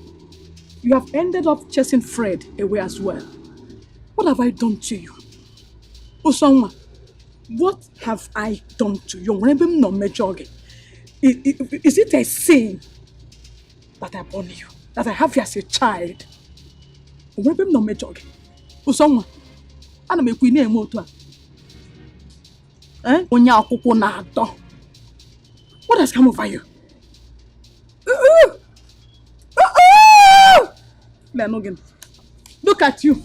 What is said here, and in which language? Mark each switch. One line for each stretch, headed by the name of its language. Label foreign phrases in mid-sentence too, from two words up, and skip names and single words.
English: You have ended up chasing Fred away as well. What have I done to you? Osonwa, what have I done to you? Is it a sin that I born you? That I have you as a child?
Igbo: Osonwa, ana m ekwu ị na-eme otu a. Onye akwụkwọ na-atọ.
English: What has come over you? Look at you.